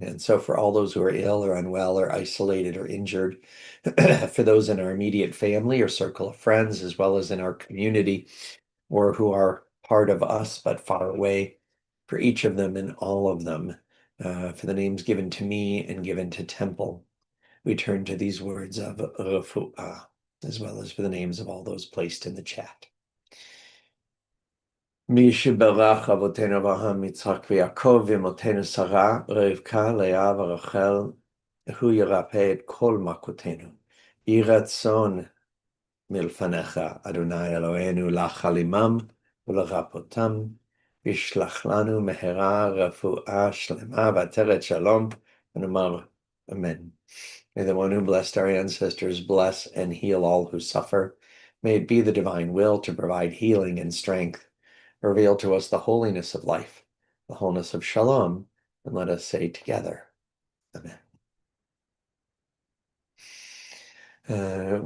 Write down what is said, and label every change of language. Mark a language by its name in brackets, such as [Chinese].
[English] And so for all those who are ill or unwell or isolated or injured, for those in our immediate family or circle of friends, as well as in our community, or who are part of us but far away, for each of them and all of them, for the names given to me and given to Temple, we turn to these words of refuah, as well as for the names of all those placed in the chat. [Hebrew] מי שברך אבותינו אברהם, יצחק ויעקב, ואמותינו שרה, רבקה, לאה ורחל, הוא ירפא את כל מכותינו. יהי רצון מלפניך, אדוני אלוהינו, לחלימם ולרפאותם, וישלח לנו מהרה רפואה שלמה ועטרת שלום, ונאמר אמן. [English] May the one who blessed our ancestors bless and heal all who suffer. May it be the divine will to provide healing and strength. Reveal to us the holiness of life, the wholeness of shalom, and let us say together, Amen.